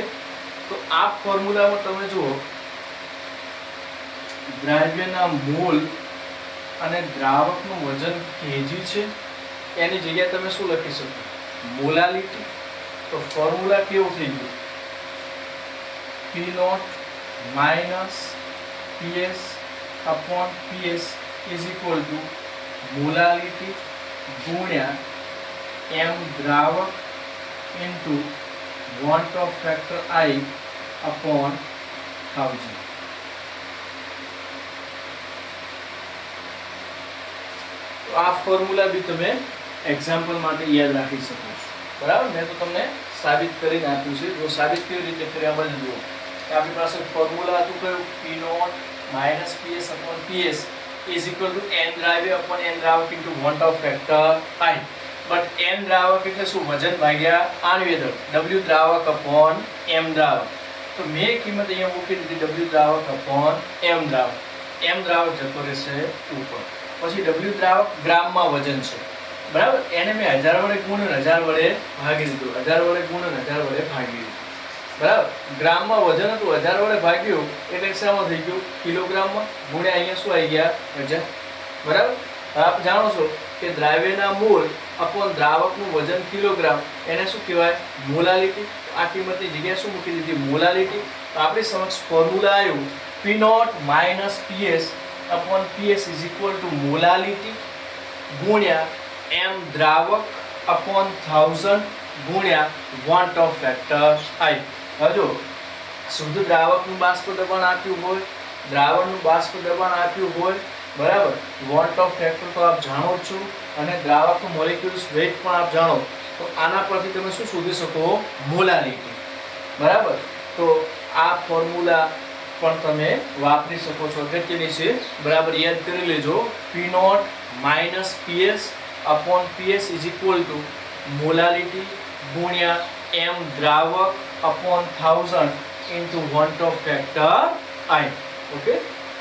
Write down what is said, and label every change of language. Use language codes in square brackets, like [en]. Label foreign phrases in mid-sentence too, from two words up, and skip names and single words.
[gu] તો આ ફોર્મ્યુલામાં તમે જુઓ, દ્રાવ્યના મોલ અને દ્રાવકનું વજન કેજી છે, એની જગ્યાએ તમે શું લખી શકો, મોલાલિટી તો ફોર્મ્યુલા કેવું થઈ ગયું? [en] P0 minus PS upon PS is equal to molality ગુણ્યા m દ્રાવક into want of factor I upon 1000. [gu] તો આ ફોર્મ્યુલા બી તમે એક્ઝામ્પલ માટે યાદ રાખી શકો છો, બરાબર? મેં તો તમને સાબિત કરીને આપ્યું છે. જો સાબિત કેવી રીતે કર્યા બધું જુઓ. આપણી પાસે ફોર્મ્યુલા હતું કયું? [en] P0 minus PS upon PS is equal to n દ્રાવ્ય upon n દ્રાવક into want of factor I. [gu] બટ n દ્રાવક એટલે શું? વજન ભાગ્યા આણ્વીય દળ. W દ્રાવક upon m દ્રાવક. તો મેં કિંમત અહીંયા મૂકી દીધી W દ્રાવક upon m દ્રાવક. m દ્રાવક જતો રહેશે ઉપર. પછી W દ્રાવક ગ્રામમાં વજન છે, બરાબર? એને મેં 1000 વડે ગુણ્યો 1000 વડે ભાગી દીધું. 1000 વડે ગુણ્યો 1000 વડે ભાગી દીધું, બરાબર? ગ્રામમાં વજન હતું, 1000 વડે ભાગ્યું એટલે શામાં થઈ ગયું? કિલોગ્રામમાં. ગુણ્યા અહીંયા શું આવી ગયા? 1000, બરાબર? આપ જાણો છો કે દ્રાવ્યના મોલ અપોન દ્રાવકનું વજન કિલોગ્રામ, એને શું કહેવાય? મોલાલિટી. આ કિંમતની જગ્યાએ શું મૂકી દીધી? મોલાલિટી. તો આપણી સમક્ષ ફોર્મ્યુલા આવ્યું [en] P0 minus PS upon PS is equal to molality ગુણ્યા m દ્રાવક upon 1000 ગુણ્યા want of factor I. [gu] હવે જો શુદ્ધ દ્રાવકનું બાષ્પ દબાણ આપ્યું હોય, દ્રાવણનું બાષ્પ દબાણ આપ્યું હોય, બરાબર? [en] want of factor [gu] તો આપ જાણો જ છો, અને દ્રાવકનું [en] molecules weight [gu] પણ આપ જાણો. તો આના પરથી તમે શું શોધી શકો? મોલાલિટી, બરાબર? તો આ ફોર્મ્યુલા પણ તમે વાપરી શકો છો. અગત્યની છે, બરાબર? યાદ કરી લેજો. [en] P0 minus PS upon PS is equal to molality ગુણ્યા m દ્રાવક upon 1000 into want of factor I. [gu] ઓકે?